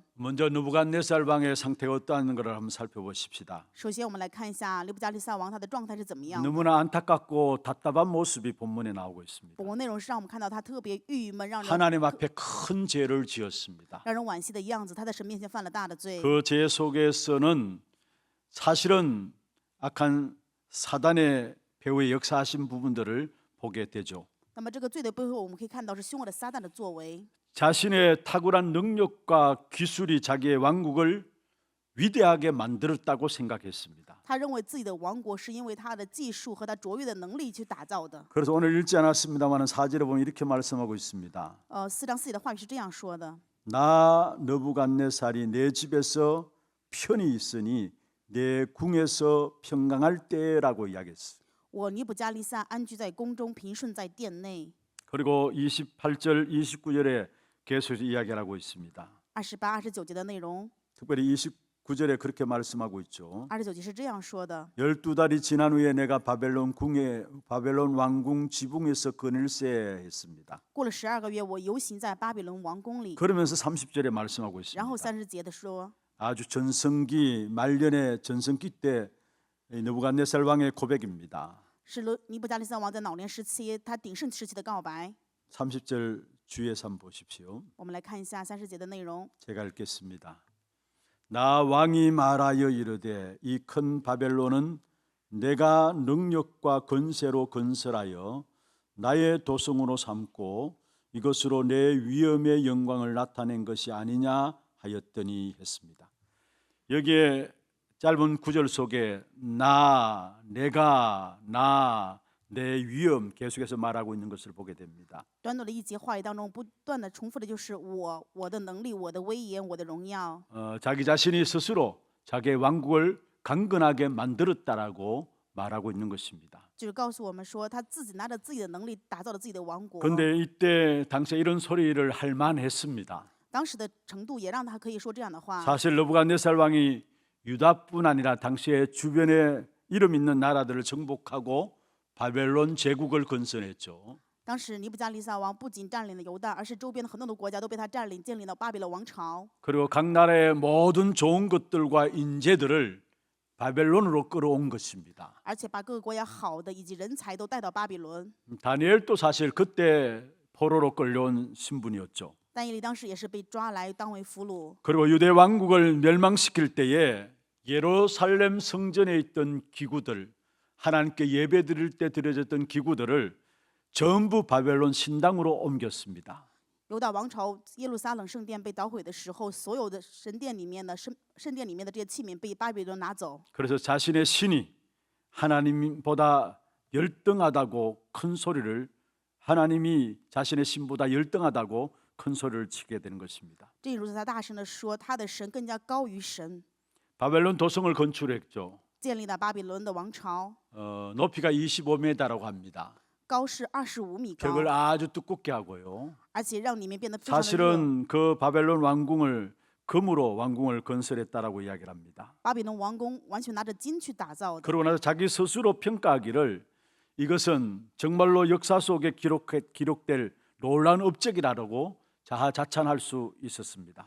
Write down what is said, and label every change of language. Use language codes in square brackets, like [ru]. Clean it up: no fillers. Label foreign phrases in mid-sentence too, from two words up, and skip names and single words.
[ko] 먼저 느부갓네살 왕의 상태가 어떠한 것을 한번 살펴보십시다. [zh] 首先，我们来看一下尼布甲利撒王他的状态是怎么样。 [ko] 너무나 안타깝고 답답한 모습이 본문에 나오고 있습니다. [zh] 本文内容是让我们看到他特别郁闷，让人 [ko] 하나님 앞에 큰 죄를 지었습니다. [zh] 让人惋惜的样子。他在神面前犯了大的罪。 [ko] 그 죄 속에서는 사실은 악한 사단의 배후에 역사하신 부분들을 보게 되죠. [zh] 那么这个罪的背后，我们可以看到是凶恶的撒旦的作为。 [ko] 자신의 탁월한 능력과 기술이 자기의 왕국을 위대하게 만들었다고 생각했습니다. [zh] 他认为自己的王国是因为他的技术和他卓越的能力去打造的。 [ko] 그래서 오늘 읽지 않았습니다만 4절에 보면 이렇게 말씀하고 있습니다. [zh] 4 章4节的话语是这样说的： [ko] 나 느부갓네살이 내 집에서 편히 있으니 내 궁에서 평강할 때라고 이야기했어요. [zh] 我尼布加利撒安居在宫中，平顺在殿内。 [ko] 그리고 28절, 29절에 계속해서 이야기를 하고 있습니다. [zh] 28、29 节的内容， [ko] 특별히 29절에 그렇게 말씀하고 있죠. [zh] 29 节是这样说的： [ko] 12달이 지난 후에 내가 바벨론 왕궁 지붕에서 거닐세 했습니다. [zh] 过了12个月，我游行在巴比伦王宫里。 [ko] 그러면서 30절에 말씀하고 [zh] 然后 [ko] 있습니다. [zh] 30节的说， [ko] 아주 전성기 말년의 전성기 때 느부갓네살 왕의 고백입니다. [zh] 是尼布加利撒王在老年时期他鼎盛时期的告白。 [ko] 30절 주의해서 한번 보십시오. [zh] 我们来看一下30节的内容。 [ko] 제가 읽겠습니다. 나 왕이 말하여 이르되 이 큰 바벨론은 내가 능력과 권세로 건설하여 나의 도성으로 삼고 이것으로 내 위엄의 영광을 나타낸 것이 아니냐 하였더니 했습니다. 여기에 짧은 구절 속에 나, 내가, 나, 내 위엄 계속해서 말하고 있는 것을 보게 됩니다. [zh] 短短的一节话语当中，不断的重复的就是我的能力、我的威严、我的荣耀。 [ko] 자기 자신이 스스로 자기의 왕국을 강건하게 만들었다라고 말하고 있는 것입니다. [zh] 就是告诉我们说，他自己拿着自己的能力打造了自己的王国。 [ko] 그런데 이때 당시에 이런 소리를 할 만했습니다. [zh] 当时的程度也让他可以说这样的话。 [ko] 사실 느부갓네살 왕이 유다뿐 아니라 당시에 주변에 이름 있는 나라들을 정복하고 바벨론 제국을 건설했죠. [zh] 当时尼布加利撒王不仅占领了犹大，而是周边的很多的国家都被他占领，建立了巴比伦王朝。 [ko] 그리고 각 나라의 모든 좋은 것들과 인재들을 바벨론으로 끌어온 것입니다. [zh] 而且把各个国家好的以及人才都带到巴比伦。 [ko] 다니엘도 사실 그때 포로로 끌려온 신분이었죠. [zh] 但以理当时也是被抓来当为俘虏。 [ko] 그리고 유대 왕국을 멸망시킬 때에 예루살렘 성전에 있던 기구들, 하나님께 예배드릴 때 드려졌던 기구들을 전부 바벨론 신당으로 옮겼습니다. [zh] 犹大王朝耶路撒冷圣殿被捣毁的时候，所有的圣殿里面的这些器皿被巴比伦拿走。 [ko] 그래서 자신의 신이 하나님보다 열등하다고 큰 소리를 하나님이 자신의 신보다 열등하다고 큰 소리를 치게 되는 것입니다. [zh] 这如此，他大声的说，他的神更加高于神， [ko] 바벨론 도성을 건축했죠. [zh] 建立了巴比伦的王朝， [ko] 높이가 25m라고 합니다. [zh] 高是25米高， [ko] 벽을 아주 두껍게 하고요. [zh] 而且让里面变得非常的热。 [ko] 사실은 그 바벨론 왕궁을 금으로 왕궁을 건설했다라고 이야기를 합니다. [zh] 巴比伦王宫完全拿着金去打造的。 [ko] 그러고 나서 자기 스스로 평가하기를 이것은 정말로 역사 속에 기록될 놀라운 업적이라고 자하자찬할 수 있었습니다.